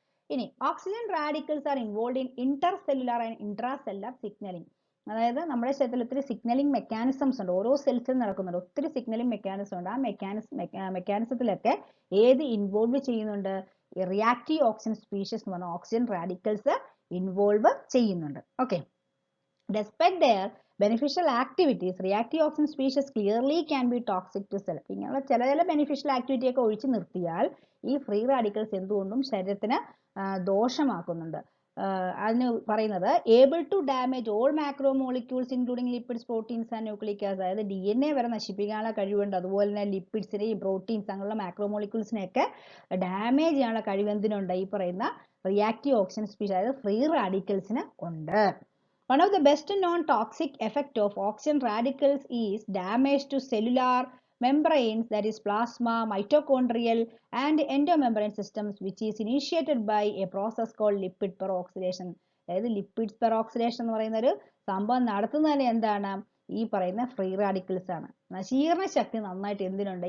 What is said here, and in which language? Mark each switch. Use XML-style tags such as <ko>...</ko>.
<ml>ഇനി</ml> <en>Oxygen radicals are involve in intercellular and intracellular signalling.</en> <ml>അതായത് നമ്മുടെ ശരീരത്തിൽ ഒത്തിരി സിഗ്നലിംഗ് മെക്കാനിസംസ് ഉണ്ട്. ഓരോ സെൽസിലും നടക്കുന്നുണ്ട് ഒത്തിരി സിഗ്നലിംഗ് മെക്കാനിസം ഉണ്ട്. ആ മെക്കാനിസത്തിലൊക്കെ ഏത് ഇൻവോൾവ് ചെയ്യുന്നുണ്ട്? റിയാക്റ്റീവ് ഓക്സിജൻ സ്പീഷീസ് എന്ന് പറഞ്ഞ ഓക്സിജൻ റാഡിക്കൽസ് ഇൻവോൾവ് ചെയ്യുന്നുണ്ട്.</ml> <en>Okay, despite their beneficial activities, reactive oxygen species clearly can be toxic to cell.</en> <ml>ഇങ്ങനെയുള്ള ചില ബെനിഫിഷ്യൽ ആക്ടിവിറ്റി ഒക്കെ ഒഴിച്ചു നിർത്തിയാൽ ഈ ഫ്രീ റാഡിക്കൽസ് എന്തുകൊണ്ടും ശരീരത്തിന് ദോഷമാക്കുന്നുണ്ട്. അതിന് പറയുന്നത്</ml> <en>Able to damage all macromolecules including lipids, proteins and nucleic acid.</en> <ml>അതായത് DNA വരെ നശിപ്പിക്കാനുള്ള കഴിവുണ്ട്. അതുപോലെ തന്നെ ലിപ്പിഡ്സിനെയും പ്രോട്ടീൻസ് അങ്ങനെയുള്ള മാക്രോ മോളിക്യൂൾസിനെയൊക്കെ ഡാമേജ് ചെയ്യാനുള്ള കഴിവ് എന്തിനുണ്ട്? ഈ പറയുന്ന റിയാക്റ്റീവ് ഓക്സിജൻ സ്പീഷീസ് അതായത് ഫ്രീ റാഡിക്കൽസിന് ഉണ്ട്.</ml> <en>One of the best known toxic effect of oxygen radicals is damage to cellular membranes, that is plasma, mitochondrial and endomembrane systems, which is initiated by a process called lipid peroxidation.</en> <ml>അതായത് lipids peroxidation എന്ന് പറയുന്ന ഒരു സംഭവം നടത്തുന്നത് തന്നെ എന്താണ്? ഈ പറയുന്ന ഫ്രീ റാഡിക്കൽസ് ആണ്. നശീകരണ ശക്തി നന്നായിട്ട് എന്തിനുണ്ട്?</ml>